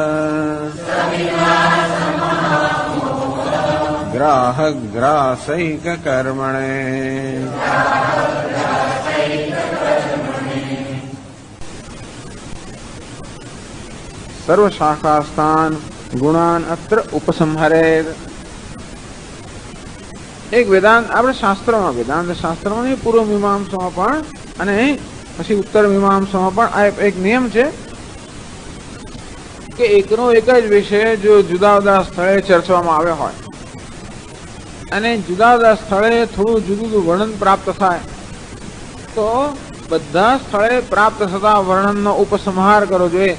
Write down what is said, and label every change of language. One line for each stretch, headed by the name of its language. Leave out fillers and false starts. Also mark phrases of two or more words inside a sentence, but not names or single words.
Sanskrit: ग्राहग्रासैक कर्मणे सर्वशाखास्थान गुणान अत्र उपसंहरेत्।
Gujarati: એક વેદાંત આપણે શાસ્ત્રમાં વેદાંત શાસ્ત્રમાં ને પૂર્વ મીમાંસામાં પણ અને પછી ઉત્તર મીમાંસામાં પણ આ એક નિયમ છે કે એકનો એક જ વિષય જો જુદા જુદા સ્થળે ચર્ચવામાં આવ્યો હોય અને જુદા જુદા સ્થળે થોડું જુદું જુદું વર્ણન પ્રાપ્ત થાય તો બધા સ્થળે પ્રાપ્ત થતા વર્ણનનો ઉપસંહાર કરવો જોઈએ।